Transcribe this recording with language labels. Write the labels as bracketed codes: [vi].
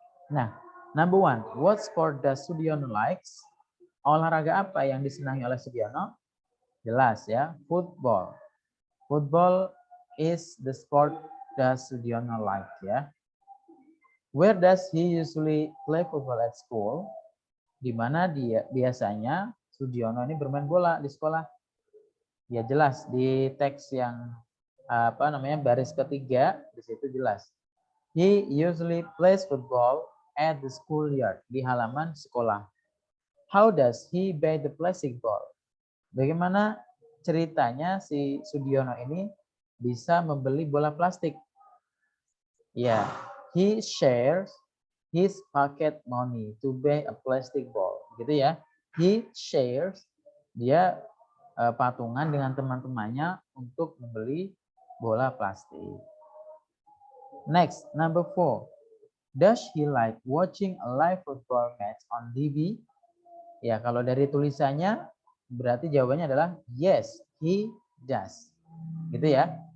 [en] Nah, number 1, what sport does Sudiono likes? [id] Olahraga apa yang disenangi oleh Sudiono? Jelas ya, football. [en] Football is the sport that Sudiono like ya. Where does he usually play football at school? [id] Di mana dia biasanya Sudiono ini bermain bola di sekolah? Ya jelas di teks yang baris ketiga di situ jelas. [en] He usually plays football at the schoolyard, [id] di halaman sekolah. [en] How does he buy the plastic ball? [id] Bagaimana ceritanya si Sudiono ini bisa membeli bola plastik? [en] Ya, he shares his pocket money to buy a plastic ball. [id] Gitu ya. [en] He shares, [id] dia patungan dengan teman-temannya untuk membeli bola plastik. [en] Next, number 4. Does he like watching a live football match on TV? [id] Ya, kalau dari tulisannya berarti jawabannya adalah [en] yes, he does. [id] Gitu ya.